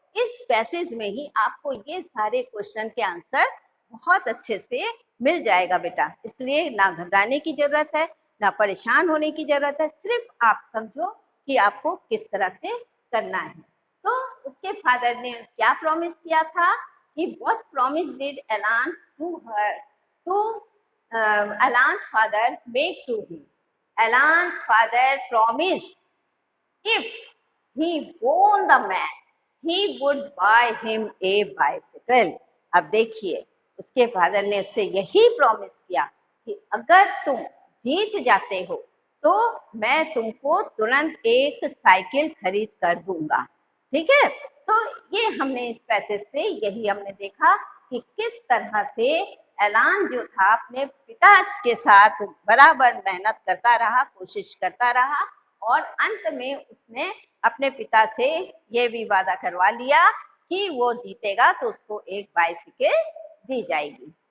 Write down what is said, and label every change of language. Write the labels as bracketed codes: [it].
[hi] इस पैसेज में ही आपको ये सारे क्वेश्चन के आंसर बहुत अच्छे से मिल जाएगा बेटा, इसलिए ना घबराने की जरूरत है, ना परेशान होने की जरूरत है, सिर्फ आप समझो कि आपको किस तरह से करना है। तो उसके फादर ने क्या प्रॉमिस किया था कि [en] What promise did Alan to her to Alan's father made to him. Alan's father promised if he won the match, he would buy him a bicycle. [hi] अब देखिए उसके फादर ने उससे यही प्रॉमिस किया कि अगर तुम जीत जाते हो तो मैं तुमको तुरंत एक साइकिल खरीद कर दूंगा। ठीक है, तो ये हमने इस पैसेज से यही हमने देखा कि किस तरह से एलान जो था अपने पिता के साथ बराबर मेहनत करता रहा, कोशिश करता रहा और अंत में उसने अपने पिता से ये भी वादा करवा लिया कि वो जीतेगा तो उसको एक बाइसिकल दी जाएगी।